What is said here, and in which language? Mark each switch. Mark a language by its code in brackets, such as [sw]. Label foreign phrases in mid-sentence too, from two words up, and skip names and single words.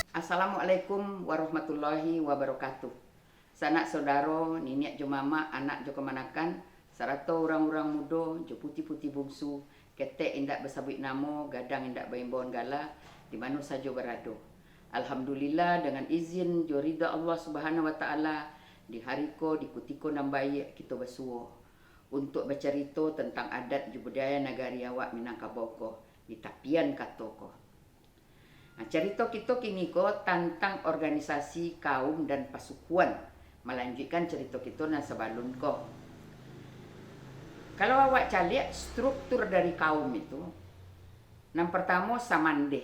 [ar] السلام عليكم ورحمة الله وبركاته. [min] Sanak saudaro, niniak jo mama, anak jo kemanakan, sarato orang-orang mudo, jo putih-putih bungsu, ketek indak bersabit namo, gadang indak baimbon gala, di mana saja berado. Alhamdulillah dengan izin jo ridha Allah [ar] سبحانه وتعالى, [min] di hariko di kutiko nambai kita bersuo untuk bercerita tentang adat jo budaya nagari awak Minangkabau di tapian katoko. Nah, cerita kita kini ko tentang organisasi kaum dan pasukuan. Melanjutkan cerita kita na sebelum ko. Kalau awak caliak struktur dari kaum itu, yang pertama samande.